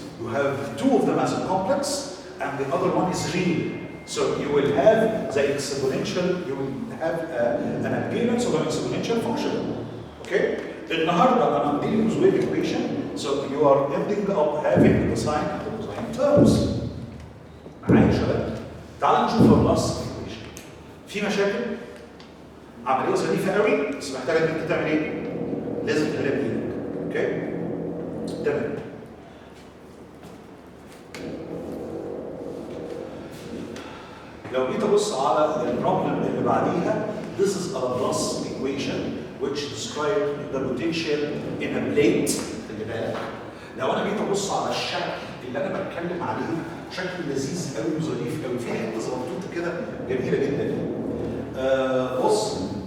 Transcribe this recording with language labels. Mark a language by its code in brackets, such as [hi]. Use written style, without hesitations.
[en] You have two of them as a complex, and the other one is real. So you will have the exponential. You will have an appearance of an exponential function. Okay. النهارده I'm dealing with wave equation, so you are ending up having the sine and the cosine terms. [ar] معايا يا شباب؟ تعال نشوف اللاست equation. في مشاكل؟ عملية ظريفة قوي بس محتاجة ان انت تعمل ايه؟ لازم تحلها بايدك. اوكي؟ تمام. لو جيت ابص على البروبلم اللي بعديها، [en] this is a Laplace equation which describe the potential in a plate. [ar] خلي بالك. لو انا جيت ابص على الشكل اللي انا بتكلم عليه، شكل لذيذ قوي وظريف قوي، في حته زغنطوطه كده جميله جدا. بص.